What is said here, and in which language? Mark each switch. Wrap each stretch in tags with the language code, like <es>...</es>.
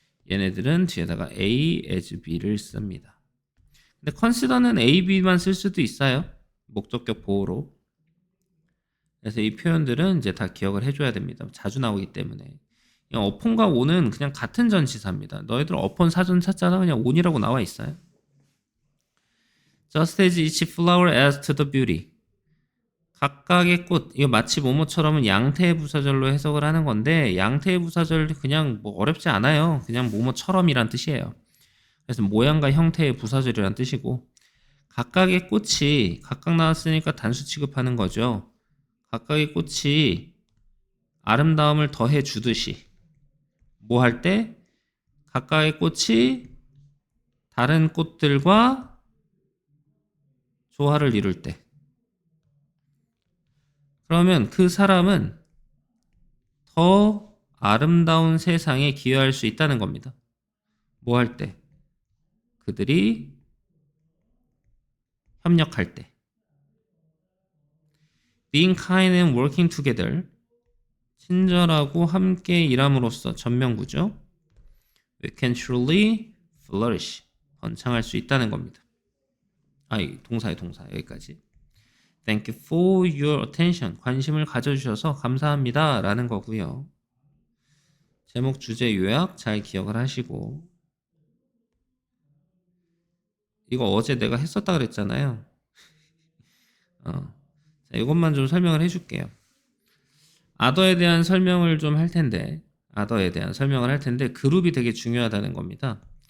<ko>얘네들은 뒤에다가 A as B를 씁니다. 근데 consider는 A, B만 쓸 수도 있어요. 목적격 보호로. 그래서 이 표현들은 이제 다 기억을 해줘야 됩니다. 자주 나오기 때문에. upon과 on은 그냥 같은 전치사입니다. 너희들 upon 사전 찾잖아. 그냥 on이라고 나와 있어요.</ko> <en>Just as each flower adds to the beauty.</en> <ko>각각의 꽃, 이거 마치 뭐뭐처럼은 양태의 부사절로 해석을 하는 건데 양태의 부사절 그냥 뭐 어렵지 않아요. 그냥 뭐뭐처럼이란 뜻이에요. 그래서 모양과 형태의 부사절이란 뜻이고 각각의 꽃이 각각 나왔으니까 단수 취급하는 거죠. 각각의 꽃이 아름다움을 더해 주듯이 뭐 할 때? 각각의 꽃이 다른 꽃들과 조화를 이룰 때. 그러면 그 사람은 더 아름다운 세상에 기여할 수 있다는 겁니다. 뭐 할 때? 그들이 협력할 때.</ko> <en>Being kind and working together.</en> <ko>친절하고 함께 일함으로써 전명구죠.</ko> <en>We can truly flourish.</en> <ko>번창할 수 있다는 겁니다. 동사의 동사 여기까지.</ko> <en>Thank you for your attention.</en> <ko>관심을 가져주셔서 감사합니다. 라는 거고요. 제목, 주제, 요약 잘 기억을 하시고 이거 어제 내가 했었다 그랬잖아요. 자, 이것만 좀 설명을 해줄게요. other에 대한 설명을 좀 할 텐데 other에 대한 설명을 할 텐데 그룹이 되게 중요하다는 겁니다.</ko>